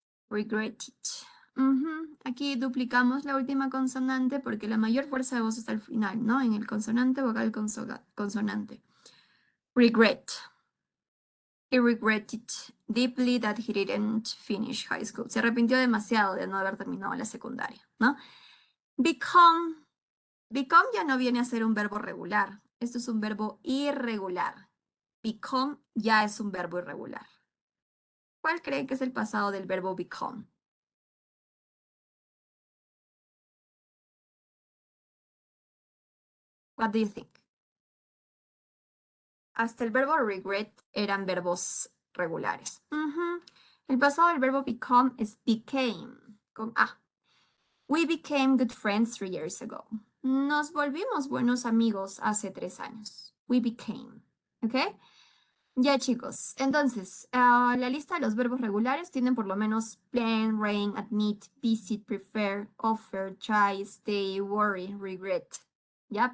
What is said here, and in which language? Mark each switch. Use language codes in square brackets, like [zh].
[en] Regretted. [es] Aquí duplicamos la última consonante porque la mayor fuerza de voz está al final, ¿no? En el consonante, vocal, consonante. Regret. [en] He regretted deeply that he didn't finish high school. [es] Se arrepintió demasiado de no haber terminado la secundaria, ¿no? Become. Become ya no viene a ser un verbo regular. Esto es un verbo irregular. Become ya es un verbo irregular. ¿Cuál creen que es el pasado del verbo become? [en] What do you think? [es] Hasta el verbo regret eran verbos regulares. El pasado del verbo become es became, con A. [en] We became good friends 3 years ago. [es] Nos volvimos buenos amigos hace 3 años. [en] We became, [es] ¿ok? Ya chicos, entonces, la lista de los verbos regulares tienen por lo menos plan, rain, admit, visit, prefer, offer, try, stay, worry, regret. ¿Ya?